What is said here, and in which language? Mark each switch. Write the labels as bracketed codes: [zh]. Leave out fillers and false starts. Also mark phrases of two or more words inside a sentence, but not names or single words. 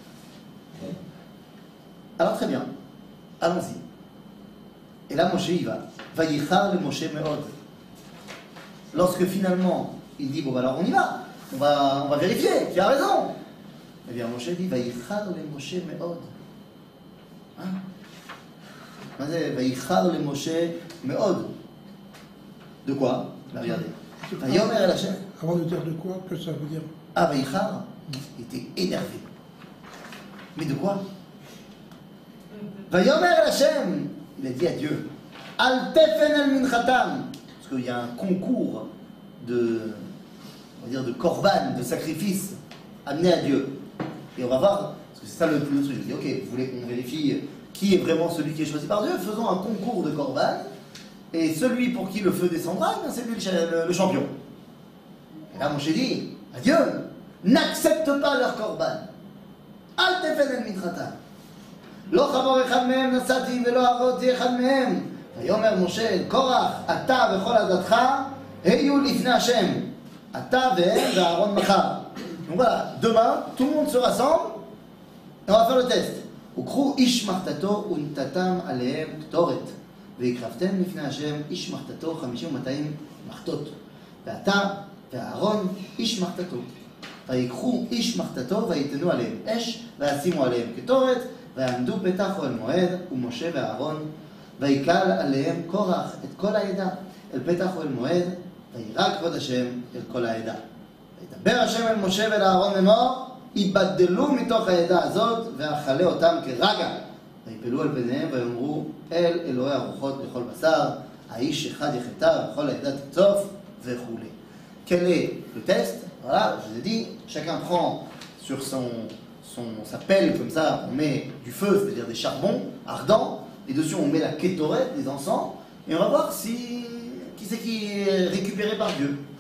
[fr] Alors très bien, allons-y. Et là Moshe y va. [he] ויחר למשה מאד. [fr] Lorsque finalement il dit, bon alors on y va, on va vérifier qui a raison. Eh bien Moshe dit, [he] ויחר למשה מאד. [fr] Hein? [he] ויחר למשה מאד. [fr] De quoi? Regardez. [he] ויאמר אל השם. [fr] Avant de dire de quoi, que ça veut dire? Ah, Vayichar était énervé. Mais de quoi? [he] ויאמר אל השם. [fr] Il a dit à Dieu, [he] אל תפן אל מנחתם. [fr] Parce qu'il y a un concours on va dire de korban, de sacrifice amené à Dieu. Et on va voir, parce que c'est ça le truc. Je dis, ok, vous voulez qu'on vérifie qui est vraiment celui qui est choisi par Dieu? Faisons un concours de korban. Et celui pour qui le feu descendra, c'est lui le champion. Et là, Moshe dit, à Dieu, n'accepte pas leur korban. [he] אל תפן אל מנחתם. לא חמור אחד מהם נסעתי ולא ארותי אחד מהם. ויאמר משה אל קורח, אתה וכל עדתך היו לפני השם. אתה והם ואהרון מחר. [fr] Donc voilà, demain, tout le monde se rassemble et on va faire le test. [he] וקחו איש מחתתו ונתתם עליהם קטורת. והקרבתם לפני השם איש מחתתו 50 ו200 מחתות. ואתה ואהרון איש מחתתו. ויקחו איש מחתתו ויתנו עליהם אש וישימו עליהם קטורת. ועמדו פתח אוהל מועד, ומשה ואהרון, ויקל עליהם קורח את כל העדה, אל פתח אוהל מועד, וירא כבוד השם אל כל העדה. וידבר השם אל משה ואל אהרון לאמור, ייבדלו מתוך העדה הזאת, ואכלה אותם כרגע. ויפלו על פניהם ויאמרו, אל אלוהי הרוחות לכל בשר, האיש אחד יחטא, וכל העדה תקצוף, וכו'. [fr] Quel est le test? Voilà, je vous ai dit, chacun prend sur sa pelle comme ça, on met du feu, c'est-à-dire des charbons ardents, et dessus on met la kétoret, des encens, et on va voir qui c'est qui est récupéré par Dieu.